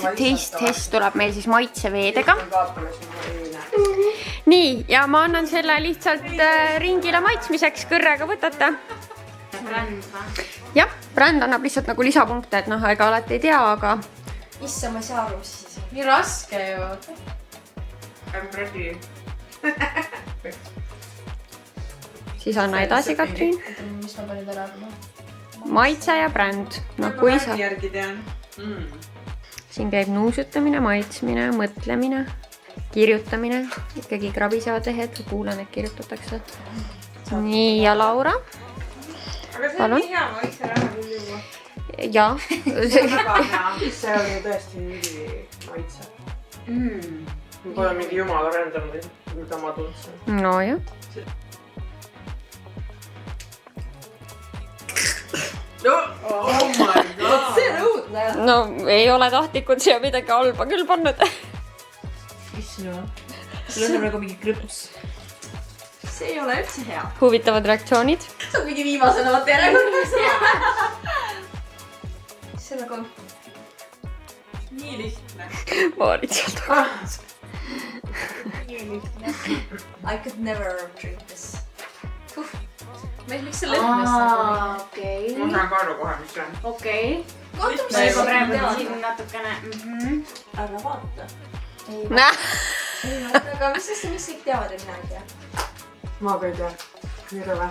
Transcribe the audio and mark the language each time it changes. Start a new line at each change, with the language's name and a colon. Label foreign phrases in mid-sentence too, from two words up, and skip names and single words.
English: Taste test
Estonian: tuleb meil siis maitseveedega. Nii, ja ma annan selle lihtsalt ringile maitsmiseks, kõrrega võtate. jah, bränd annab lihtsalt nagu lisapunkte, et noh, ega alati ei tea, aga issa, ma ei saa aru, mis siis on. Nii raske ju.
English: I'm ready.
Estonian: siis anna edasi, Katrin. mis ma panin ära? Maitse ja bränd. No kui sa... järgi tean. Siin käib nuusutamine, maitsmine, mõtlemine, kirjutamine. Ikkagi krabisevad lehed, kuulan, et kirjutatakse. Nii, ja Laura. Aga see on nii hea, ma võiks ära küll juua. Ja. Väga hea, see oli tõesti mingi maitse. Ma pole mingi jumala random, mida ma tundsin. No jah.
English: Oh my god.
Estonian: see on õudne. No ei ole tahtlikult siia midagi halba küll pannud. Sul on nagu mingi krõps. See ei ole üldse hea. Huvitavad reaktsioonid. see on mingi viimasena vaata järjekordades. see on nagu... Nii lihtne. Maarit sealt tagasi.
English: I could never drink this.
Estonian: Miks sa lõhnas nagu? Okei. Ma saan ka aru kohe, mis see on. Okei. Kohtum Ma juba praegu teada. siin natukene. Ära vaata. Näh. Aga mis sest, mis kõik teavad ja mina ei tea? Ma ka ei tea. Nii rõve.